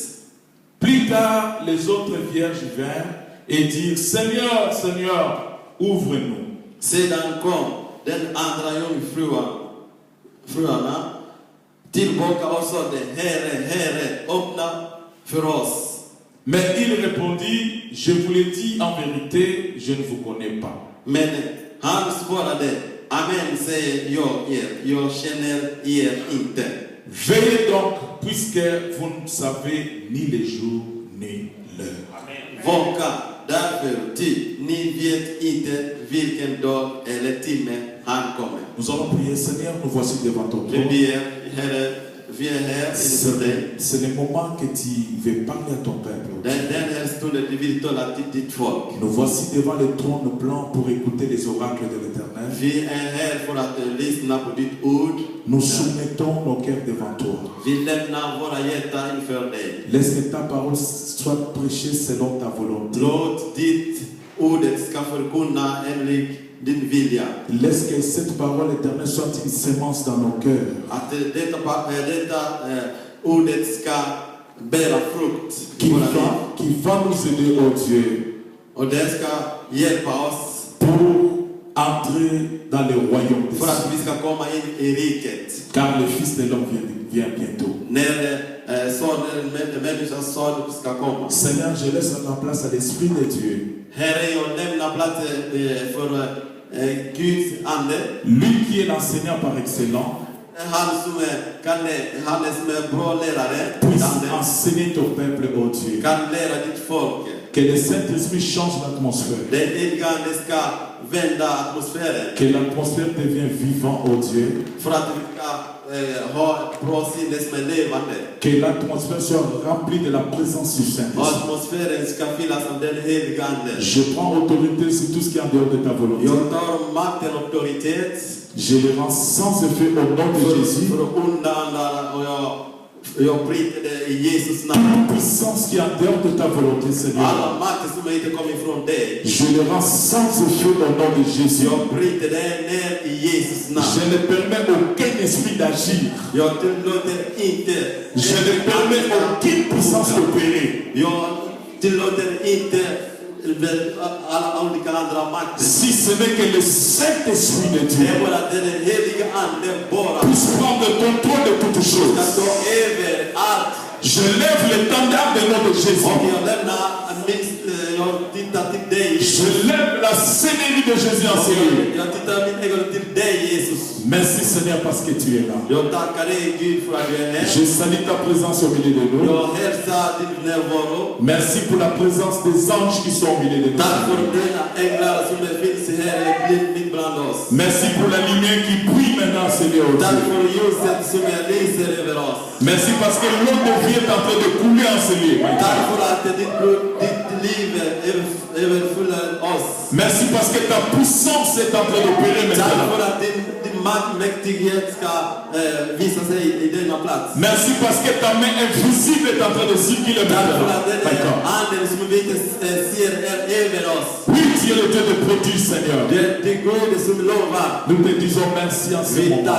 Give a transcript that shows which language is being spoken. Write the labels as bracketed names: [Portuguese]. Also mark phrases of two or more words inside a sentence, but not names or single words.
[French] Plus tard, les autres vierges vinrent et dirent, Seigneur, Seigneur, ouvre-nous. [Swedish] Sedan kom den andra jungfruarna tillbaka och sade, Herre, Herre, öppna för oss. [French] Mais il répondit, je vous l'ai dit en vérité, je ne vous connais pas. [Swedish] Men han svarade, Amen säger jag er, jag känner er inte. [French] Veillez donc, puisque vous ne savez ni les jours ni l'heure. [Swedish] Vaka därför, ty ni vet inte vilken dag eller timme han kommer. [French] Nous allons prier, Seigneur, nous voici devant ton [Swedish] Vi [French] trône. [Swedish] ber, Herre, vi är här inför dig. [French] C'est le moment que tu veux parler à ton peuple. [Swedish] Den här stunden du vill tala till ditt folk. [French] Nous voici devant le trône blanc pour écouter les oracles de l'Éternel. [Swedish] Vi är här för att lyssna på ditt ord. [French] Nous soumettons nos cœurs devant toi. [Swedish] Vi lämnar våra hjärtan inför dig. [French] Laisse que ta parole soit prêchée selon ta volonté. [Swedish] Låt ditt ordet ska förkunna enligt din vilja. [French] Laisse que cette parole éternelle soit une sémence dans nos cœurs. [Swedish] Att detta ordet ska bära frukt i våra liv. [French] Qui va nous aider, oh Dieu, [Swedish] Och det ska hjälpa oss [French] pour entrer dans le royaume des [Swedish] för att [French] cieux. [Swedish] vi ska komma in i riket. [French] Car le Fils de l'homme vient bientôt. [Swedish] När människans son ska komma. [French] Seigneur, je laisse la place à l'Esprit de Dieu. [Swedish] Herre, jag lämnar plats för Guds ande. [French] Lui qui est l'enseignant par excellence, [Swedish] Han som är bra lärare. [French] puisse enseigner ton peuple, oh Dieu. [Swedish] Kan lära ditt folk. [French] Que le Saint-Esprit change l'atmosphère. [Swedish] Det heliga ande ska vända atmosfären. [French] Que l'atmosphère devienne vivante, oh Dieu. [Swedish] För att vi ska ha ett bra sinne som är levande. [French] Que l'atmosphère soit remplie de la présence du Saint-Esprit. [Swedish] Atmosfären ska fyllas av den heliga ande. [French] Je prends autorité sur tout ce qui est en dehors de ta volonté. [Swedish] Jag tar makten och auktoritet. [French] Je le rends sans effet au nom de Jésus. [Swedish] För att undanla och jag bryter det i Jesus namn. [French] Puissance qui est en dehors de ta volonté, Seigneur. [Swedish] Alla makter som inte kommer ifrån dig. [French] Je le rends sans effet au nom de Jésus. [Swedish] Jag bryter det ner i Jesus namn. [French] Je ne permets aucun esprit d'agir. [Swedish] Jag tillåter inte. [French] Je ne permets aucune puissance d'opérer. [Swedish] Jag tillåter inte alla olika andra makter. [French] Si ce n'est que le Saint-Esprit de [Swedish] Det [French] Dieu [Swedish] är bara den heliga ande bara [French] puisse prendre le contrôle de toutes [Swedish] ska [French] choses. [Swedish] ta över allt. [French] Je lève l'étendard de nom de Jésus. [Swedish] Och jag lämnar jag tittar till dig. [French] Je lève la Seigneurie de Jésus en Seigneur. [Swedish] Jag tittar mitt ögon till dig Jesus. [French] Merci Seigneur parce que tu es là. [Swedish] Jag tackar dig Gud för att du är här. [French] Je salue ta présence au milieu de nous. [Swedish] Jag hälsar din närvaro. [French] Merci pour la présence des anges qui sont au milieu de nous. [Swedish] Tack för dina änglar som finns här mitt bland oss. [French] Merci pour la lumière qui brille maintenant, Seigneur. [Swedish] Tack för ljuset som lyser över oss. [French] Merci parce que l'eau de vie est en train de couler en ce lieu. [Swedish] Tack för att ditt liv överfyller oss. [French] Merci parce que ta puissance est en train d'opérer [Swedish] Tack [French] maintenant. [Swedish] för att din [French] Merci parce que ta main invisible est en train de circuler maintenant. D'accord. Oui, tu es le Dieu de prodige, Seigneur. Nous te disons merci en ce moment.